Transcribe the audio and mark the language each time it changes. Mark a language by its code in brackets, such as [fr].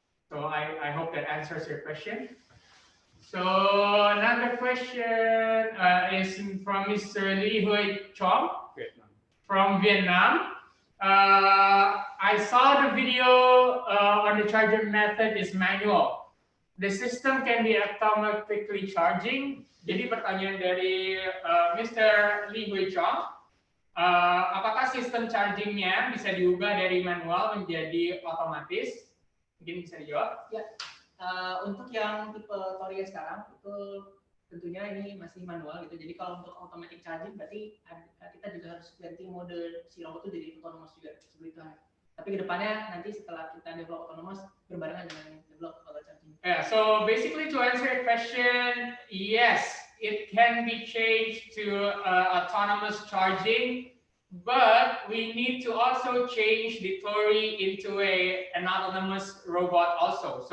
[en] So I hope that answers your question. So another question is from Mr. Lee Hui Chong from Vietnam. I saw the video on the charging method is manual. The system can be automatically charging. [id] Jadi pertanyaan dari Mr. Lee Hui Chong, apakah sistem chargingnya bisa diubah dari manual menjadi otomatis? Mungkin bisa dijawab? Ya, untuk yang tipe TOR-I sekarang itu tentunya ini masih manual gitu. Jadi kalau untuk automatic charging berarti kita juga harus ganti mode si robot itu jadi autonomous juga seperti itu. Tapi kedepannya nanti setelah kita develop autonomous berbarengan dengan develop auto charging. [en] Yeah, so basically to answer your question, yes, it can be changed to autonomous charging, but we need to also change the TOR-I into an autonomous robot also.